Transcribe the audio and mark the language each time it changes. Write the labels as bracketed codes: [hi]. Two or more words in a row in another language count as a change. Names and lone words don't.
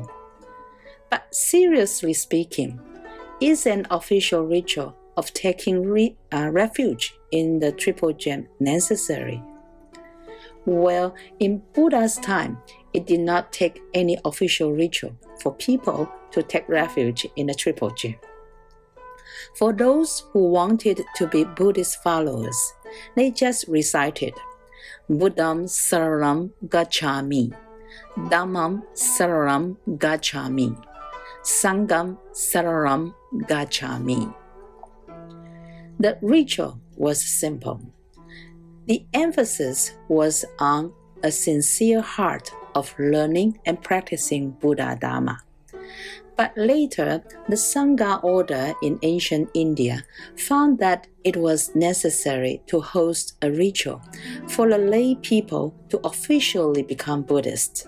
[en] But seriously speaking, is an official ritual of taking refuge in the Triple Gem necessary? Well, in Buddha's time, it did not take any official ritual for people to take refuge in the Triple Gem. For those who wanted to be Buddhist followers, they just recited [pi] Buddham Saranam Gacchami, Dhammam Saranam Gacchami, Sangham Saranam Gacchami. [en] The ritual was simple. The emphasis was on a sincere heart of learning and practicing Buddha Dharma. But later, the Sangha order in ancient India found that it was necessary to host a ritual for the lay people to officially become Buddhist.